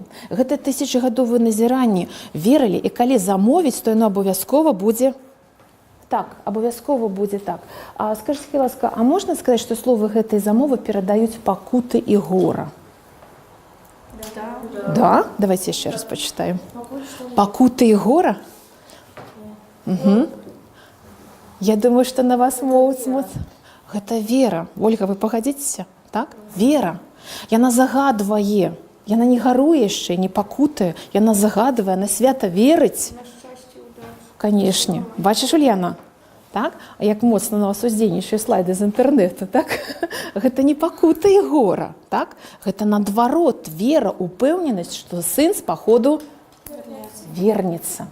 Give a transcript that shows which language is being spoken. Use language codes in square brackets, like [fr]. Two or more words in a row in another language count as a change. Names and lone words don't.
[be] Гэта тысячагадовыя назіранні. Верылі, і калі замовіць, то яно абавязкова будзе так, абавязкова будзе так. А скажыце, ласка, а можна сказаць, што словы гэтай замовы перадаюць пакуты і гора? Да? [ru] Давайте еще раз почитаем. [be] Пакуты и гора? [ru] Я думаю, что на вас могут смотреть. Это вера. Ольга, вы погодитесь? Так? Вера. [be] Яна загадвае. Яна не гаруе яшчэ, не пакутае. Яна загадвае, на свята верыць. Канешне. Бачыш, Ульяна? Так? А як моцна на вас уздзейнічае слайды з інтэрнэта, так? Гэта не пакута і гора, так? Гэта наадварот вера, упэўненасць, што сын з паходу вернецца.